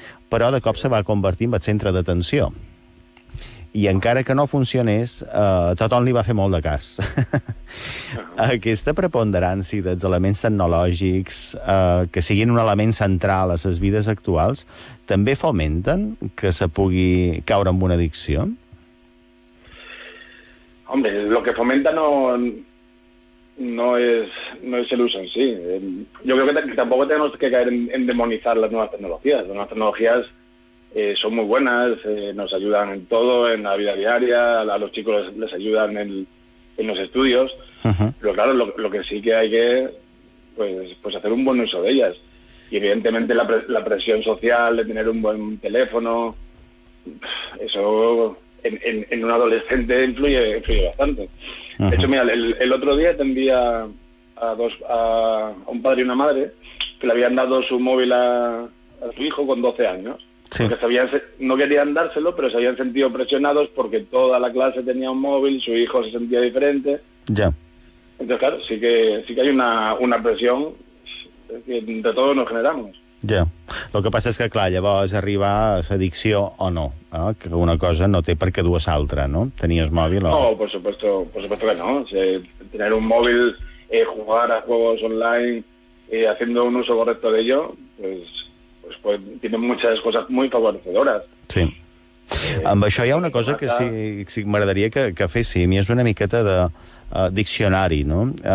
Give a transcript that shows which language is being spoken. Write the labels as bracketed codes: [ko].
[ca] Però de cop se va convertir en el centre d'atenció. I encara que no funcionés, tothom li va fer molt de cas. Aquesta preponderància dels elements tecnològics, que siguin un element central a les vides actuals, també fomenten que se pugui caure en una addicció? [es] Hombre, lo que fomenta no es el uso en sí. Yo creo que tampoco tenemos que caer en demonizar las nuevas tecnologías. Las nuevas tecnologías son muy buenas, nos ayudan en todo, en la vida diaria, a los chicos les ayudan en los estudios, pero claro, lo que sí que hay que pues hacer un buen uso de ellas. Y evidentemente la presión social de tener un buen teléfono, eso en un adolescente influye bastante. De hecho, mira, el otro día atendía a un padre y una madre que le habían dado su móvil a su hijo con 12 años. Sí. Porque no querían dárselo, pero se habían sentido presionados porque toda la clase tenía un móvil, su hijo se sentía diferente. Ya. Entonces, claro, sí que hay una presión que entre todos nos generamos. [ca] Ja. El que passa és que, clar, llavors arriba a l'addicció o no, que una cosa no té per què dur a l'altra, ¿no? Tenies mòbil o... [es] No, por supuesto que no. Tener un móvil, jugar a juegos online, haciendo un uso correcto de ello, pues tiene muchas cosas muy favorecedoras. Sí. [ca] Amb això hi ha una cosa que sí m'agradaria que féssim, i és una miqueta de diccionari, no?